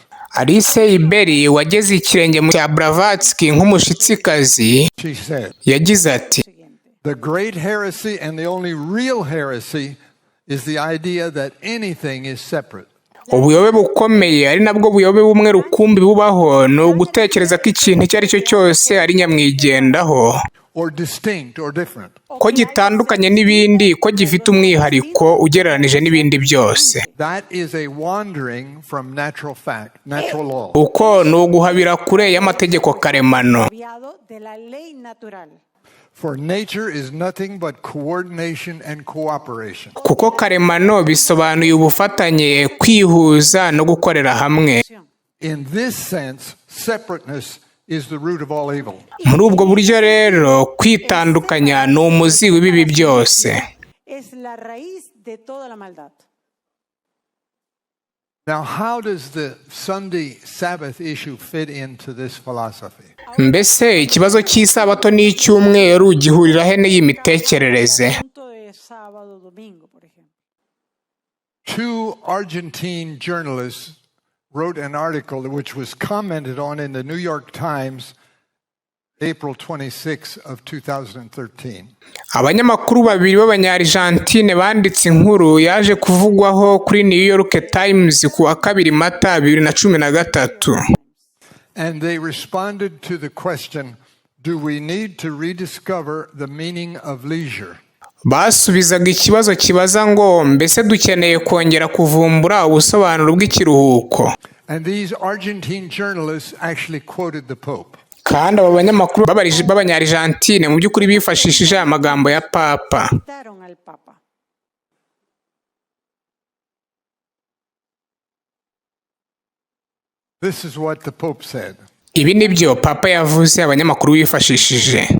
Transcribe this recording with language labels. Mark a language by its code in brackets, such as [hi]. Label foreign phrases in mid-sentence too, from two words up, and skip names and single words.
[rw] Alice Bailey wageze ikirenge mu cya Blavatsky nk'umushitsikazi, [en] she said, [rw] yagize ati, [en] the great heresy and the only real heresy is the idea that anything is separate. [rw] Ubuyobe bukomeye ari nabwo buyobe bumwe rukumbi bubaho ni ugutekereza ko ikintu icyo ari cyo cyose ari nyamwigendaho, [en] Or distinct or different. [rw] ko gitandukanye n'ibindi, ko gifite umwihariko ugereranije n'ibindi byose. [en] That is a wandering from natural fact, natural law. [rw] Uko ni uguhabira kure y'amategeko karemano. [en] For nature is nothing but coordination and cooperation. [rw] Kuko karemano bisobanuye ubufatanye, kwihuza no gukorera hamwe. [en] In this sense, separateness is the root of all evil. [rw] Muri ubwo buryo rero, kwitandukanya ni umuzi w'ibibi byose. [en] Now, how does the Sunday Sabbath issue fit into this philosophy? [rw] Mbese ikibazo cy'isabato n'icyumweru gihurira he n'iyi mitekerereze? [en] Two Argentine journalists wrote an article which was commented on in the New York Times April 26 of 2013. [rw] Abanyamakuru babiri b'Abanyargentine banditse inkuru yaje kuvugwaho kuri New York Times ku wa 2 Mata 2013. [en] And they responded to the question, do we need to rediscover the meaning of leisure? [rw] Basubizaga ikibazo kibaza ngo mbese dukeneye kongera kuvumbura ubusobanuro bw'ikiruhuko. [en] And these Argentine journalists actually quoted the Pope. [rw] Kandi aba banyamakuru b'Abanyargentine mu by'ukuri bifashishije amagambo ya Papa. [en] This is what the Pope said. [rw] Ibi nibyo Papa yavuze abanyamakuru bifashishije.